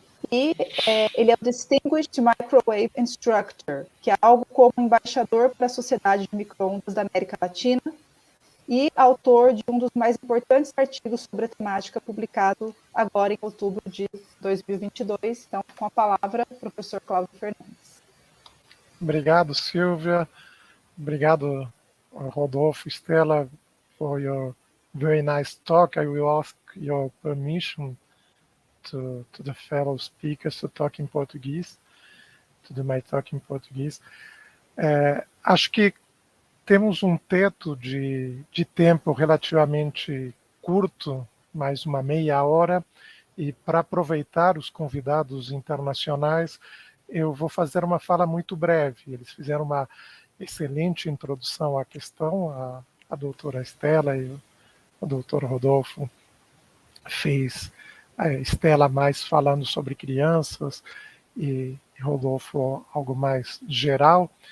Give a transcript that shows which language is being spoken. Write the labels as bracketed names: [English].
[Portuguese] E ele é o Distinguished Microwave Instructor, que é algo como embaixador para a Sociedade de Microondas da América Latina e autor de um dos mais importantes artigos sobre a temática publicado agora em outubro de 2022. Então, com a palavra, professor Cláudio Fernandes. Obrigado, Silvia. Obrigado, [English] Rodolfo, Stella, for your very nice talk. I will ask your permission to the fellow speakers to talk in Portuguese, to do my talk in Portuguese. [Portuguese] Acho que temos um teto de tempo relativamente curto, mais uma meia hora, e para aproveitar os convidados internacionais, eu vou fazer uma fala muito breve. Eles fizeram uma excelente introdução à questão, a doutora Stella e o doutor Rodolfo fez a Stella mais falando sobre crianças e Rodolfo algo mais geral.